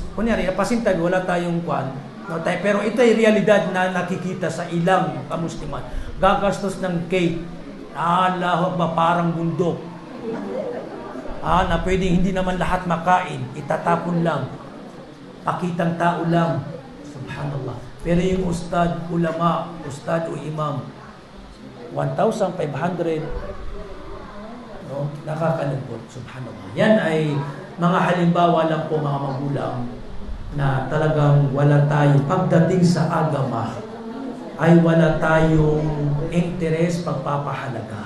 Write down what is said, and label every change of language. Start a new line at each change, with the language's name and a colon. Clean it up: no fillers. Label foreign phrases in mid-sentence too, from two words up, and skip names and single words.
Filipino: Kunyari, pasintabi, wala tayong kwan. No, pero ito ay realidad na nakikita sa ilang kamusliman. Gagastos ng cake, lahok ba parang bundok. Na pwedeng hindi naman lahat makain, itatapon lang. Pakitang tao lang. Subhanallah. Pero yung ustad, ulama, ustad o imam, 1,500, no? Nakakalungkot. Subhanallah. Yan ay mga halimbawa lang po mga magulang na talagang wala tayo pagdating sa agama ay wala tayong interes pagpapahalaga.